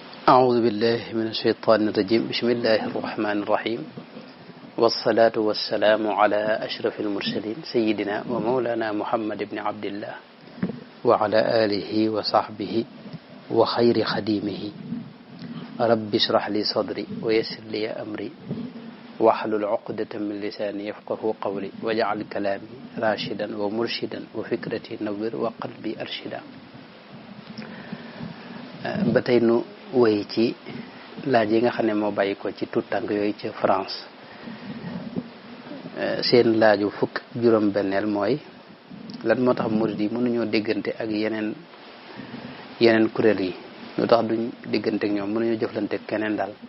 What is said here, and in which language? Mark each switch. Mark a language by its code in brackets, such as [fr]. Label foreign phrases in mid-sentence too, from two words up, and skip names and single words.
[ar] أعوذ بالله من الشيطان الرجيم بسم الله الرحمن الرحيم والصلاة والسلام على أشرف المرسلين سيدنا ومولانا محمد بن عبد الله وعلى آله وصحبه وخير خديمه رب اشرح لي صدري ويسر لي أمري واحلل عقدة من لساني يفقه قولي واجعل كلامي راشدا ومرشدا وفكرتي نور وقلبي أرشدا [wo] بتينو wéy ci laaj yi nga xam ne moo bàyyi ko ci tout tànk yooyu ca France seen laaju fukk juróom benneel mooy lan moo tax murid yi mënuñoo déggante ak yeneen kuréel yi lu tax duñ déggante ak ñoom mënuñoo jëflante ak keneen daal